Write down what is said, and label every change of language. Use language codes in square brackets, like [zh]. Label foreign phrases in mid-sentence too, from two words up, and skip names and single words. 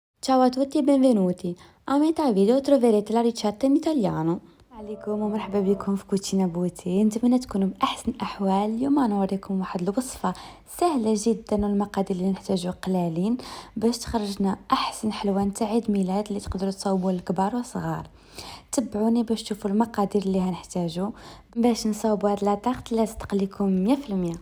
[it] Ciao a tutti e benvenuti. A metà video troverete la ricetta in italiano. [ar] عليكم ومرحبا بكم في كوتشينا بوتي. نتمنى تكونوا بأحسن الأحوال. اليوم نوريكم واحد الوصفة سهلة جدا والمقادير اللي نحتاجو قلالين باش تخرجنا أحسن حلوى نتاع عيد ميلاد اللي تقدروا تصاوبوا للكبار والصغار. تبعوني باش تشوفوا المقادير اللي هنحتاجو باش نصاوبوا هاد لاطارت اللي تقليكم 100%.